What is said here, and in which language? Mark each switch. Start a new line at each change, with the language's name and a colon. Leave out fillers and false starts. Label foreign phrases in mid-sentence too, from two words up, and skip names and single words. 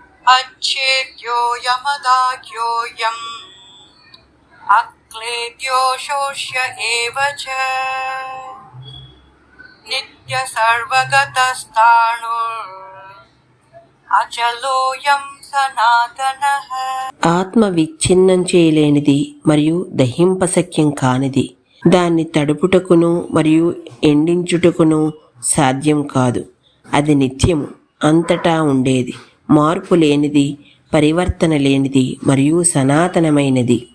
Sanskrit: अच्छेद्यो यमदाख्योऽयम् अक्लेद्यो शोष्य एव च नित्य सर्वगतस्थाणुर् अचलोऽयं सनातनः.
Telugu: ఆత్మ విచ్ఛిన్నం చేయలేనిది మరియు దహింపశక్యం కానిది. దాన్ని తడుపుటకును మరియు ఎండించుటకును సాధ్యం కాదు. అది నిత్యము, అంతటా ఉండేది, మార్పు లేనిది, పరివర్తన లేనిది మరియు సనాతనమైనది.